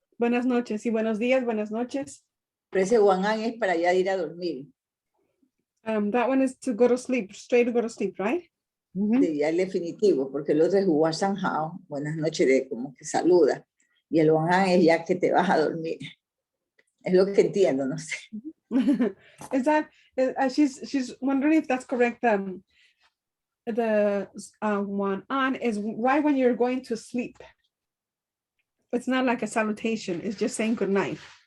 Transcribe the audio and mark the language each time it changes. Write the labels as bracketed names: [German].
[Spanish] Buenas noches y buenos días, buenas noches. Pero ese Wan An es para ya ir a dormir. [English] That one is to go to sleep, straight to go to sleep, right? [Spanish] Sí, ya el definitivo, porque el otro es Wan Shang Hao, buenas noches, de como que saluda. Y el Wan An es ya que te vas a dormir. Es lo que entiendo, no sé. [English] Is that she's wondering if that's correct? The one on is right when you're going to sleep. It's not like a salutation. It's just saying good night.